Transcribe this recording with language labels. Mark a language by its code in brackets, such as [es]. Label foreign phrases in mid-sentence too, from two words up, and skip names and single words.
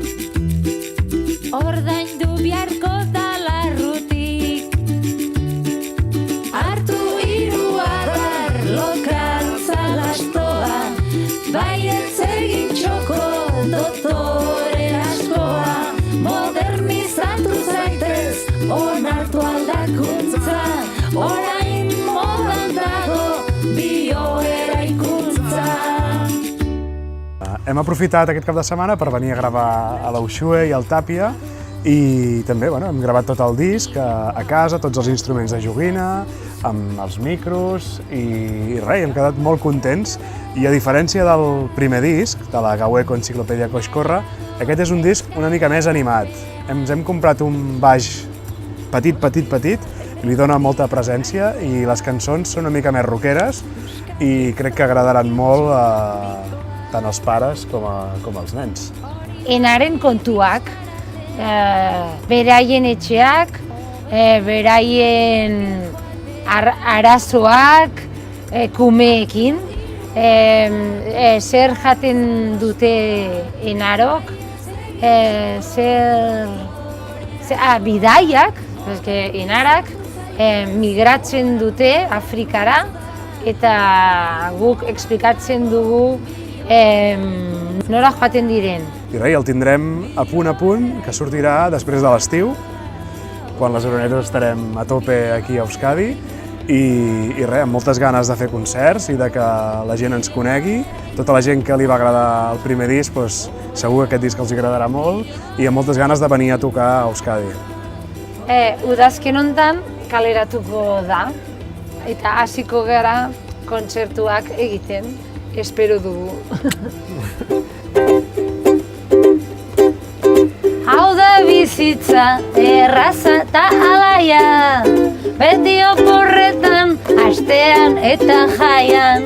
[eu] ordaindu biharko da larrutik, hartu hiru adar lokantza lastoa, baietz egin txoko dotore askoa, modernizatu zaitez, onartu aldakuntza, orain modan dago bioeraikuntza. [ca] Hem aprofitat aquest cap de setmana per venir a gravar a l'Uxue i al Tàpia i també hem gravat tot el disc a casa, tots els instruments de joguina, amb els micros i res, hem quedat molt contents. I a diferència del primer disc, de la Gaueko Enciclopèdia Coix-Corre, aquest és un disc una mica més animat. Ens hem comprat un baix petit, li dona molta presència i les cançons són una mica més rockeres i crec que agradaran molt tant als pares com als nens. [eu] Enaren kontuak, beraien etxeak, beraien arazoak, kumeekin, zer jaten dute enarok, bidaiak, enarak migratzen dute Afrikara eta guk explikatzen dugu nora joaten diren. [ca] I res, el tindrem a punt, que sortirà després de l'estiu, quan les aeronetes estarem a tope aquí a Euskadi, i res, amb moltes ganes de fer concerts i de que la gent ens conegui. Tota la gent que li va agradar el primer disc, segur que aquest disc els agradarà molt i amb moltes ganes de venir a tocar a Euskadi. [eu] Udazken hontan kaleratuko da eta hasiko gara kontzertuak egiten, espero dugu. Hau da bizitza, erraza eta alaia, beti oporretan, astean eta jaian.